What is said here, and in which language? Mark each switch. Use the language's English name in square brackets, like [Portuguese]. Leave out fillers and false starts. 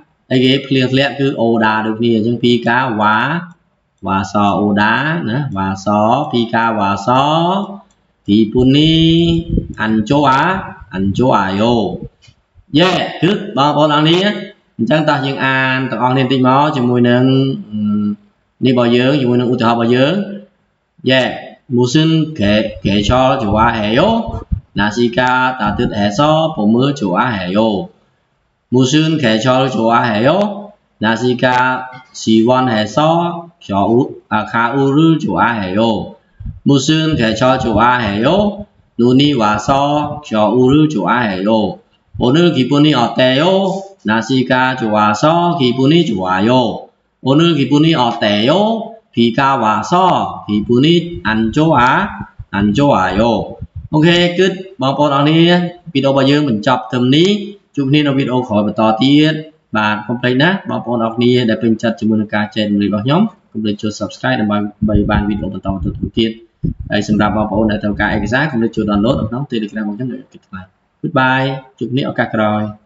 [Khmer] អីគេភ្លៀងធ្លាក់គឺអូដាដូចគ្នាអញ្ចឹងភីកាវ៉ាសអូដាណាវ៉ាសភីកាវ៉ាសគីពូនេះអានជូអាយ៉ូយេគឺបងប្អូនអរគ្នាអញ្ចឹងតោះយើងអានទាំងអស់គ្នាបន្តិចមកជាមួយនឹងនេះរបស់យើងជាមួយនឹងឧទាហរណ៍របស់យើងយេ [Korean] 무슨 계절 좋아해요? 날씨가 따뜻해서 봄을 좋아해요. 무슨 계절 좋아해요? 날씨가 시원해서 가을을 좋아해요. 무슨 계절 좋아해요? 눈이 와서 겨울을 좋아해요. 오늘 기분이 어때요? 날씨가 좋아서 기분이 좋아요. 오늘 기분이 어때요? 비가 와서 기분이 안 좋아요. [English] Ok, good. [Khmer] បងប្អូនអរគ្នាវីដេអូរបស់យើងបញ្ចប់ត្រឹមនេះជួបគ្នានៅវីដេអូក្រោយបន្តទៀតបាទកុំភ្លេចណាបងប្អូនអរគ្នាដែលពេញចិត្តជាមួយនឹងការចែករំលែករបស់ខ្ញុំកុំភ្លេចចូល Subscribe ដើម្បីបានវីដេអូបន្តទៀតហើយសម្រាប់បងប្អូនដែលត្រូវការឯកសារកុំភ្លេចចូល download នៅក្នុង Telegram របស់ខ្ញុំនៅ Goodbye ជួបគ្នាឱកាសក្រោយ